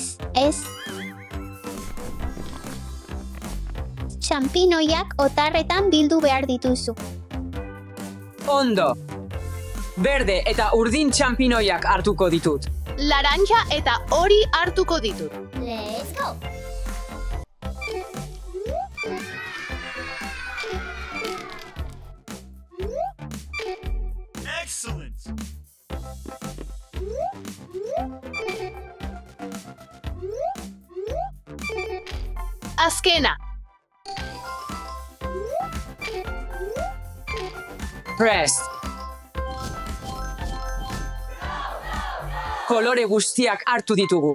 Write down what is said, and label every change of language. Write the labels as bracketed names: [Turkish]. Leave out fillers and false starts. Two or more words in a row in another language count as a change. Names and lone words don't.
[Basque] Txampinoiak otarretan bildu behar dituzu. Ondo. Berde eta urdin txampinoiak hartuko ditut. Laranja eta hori hartuko ditut. [English] Let's go! Excellent! [Basque] Azkena, Prest. Kolore guztiak hartu ditugu.